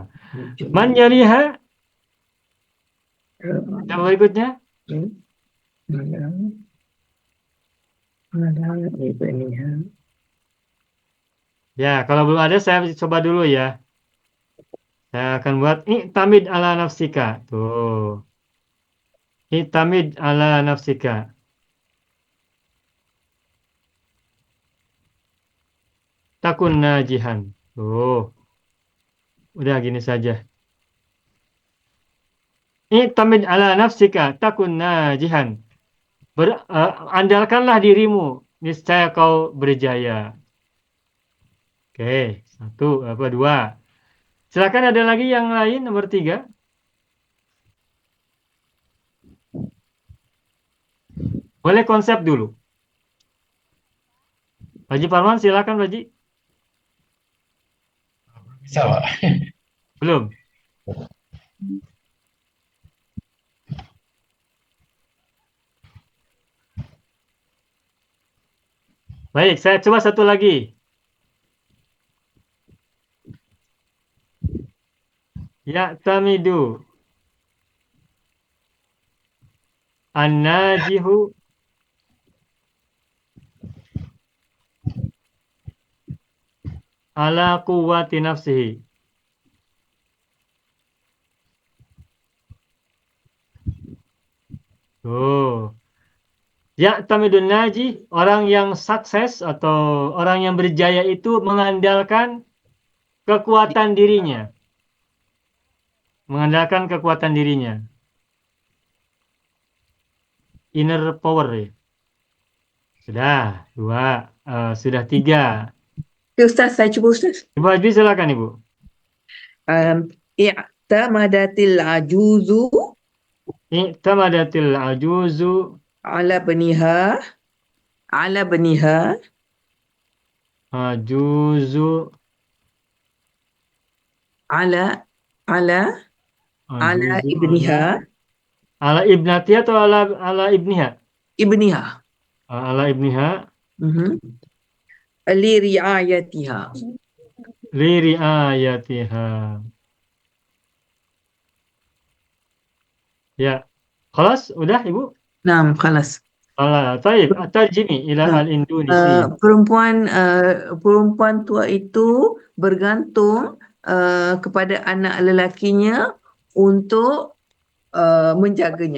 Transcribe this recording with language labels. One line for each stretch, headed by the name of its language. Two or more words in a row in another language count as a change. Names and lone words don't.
Arabic: من يليها.
Indonesian: Yang berikutnya. Ya, kalau belum ada saya coba dulu ya. Saya akan buat
Arabic: اعتمد على نفسك.
Indonesian: Tuh.
Arabic: اعتمد على نفسك. تكن ناجحا. Tuh.
Indonesian: Udah gini saja.
Arabic: اعتمد على نفسك تكن ناجحا.
Indonesian: Andalkanlah dirimu, niscaya kau berjaya. Oke, dua. Silakan ada lagi yang lain, nomor 3. Boleh konsep dulu. Haji Parman, silakan Haji. Bisa Pak. Belum. Baik, saya coba satu lagi.
Arabic: يعتمد الناجح على قوة نفسه. Oh. يعتمد الناجح,
Indonesian: orang yang sukses atau orang yang berjaya itu mengandalkan kekuatan dirinya. Mengandalkan kekuatan dirinya.
English: Inner power ya.
Indonesian: Sudah, 2. Sudah 3.
Malay: Okay, Ustaz, saya cuba Ustaz.
Indonesian: Ibu Hajbi silakan Ibu.
Arabic: اعتمدت العجوز اعتمدت العجوز على بنيها ajuzu ala ajuzu ibniha على ابنتي atau على ابنها? ibniha على ابنها لرعايتها. لرعايتها.
Indonesian: Ya. Khalas, udah Ibu?
Arabic: نعم، خلاص. طيب، ترجمي إلى الإندونيسي.
Indonesian: Perempuan tua itu bergantung kepada anak lelakinya untuk menjaganya.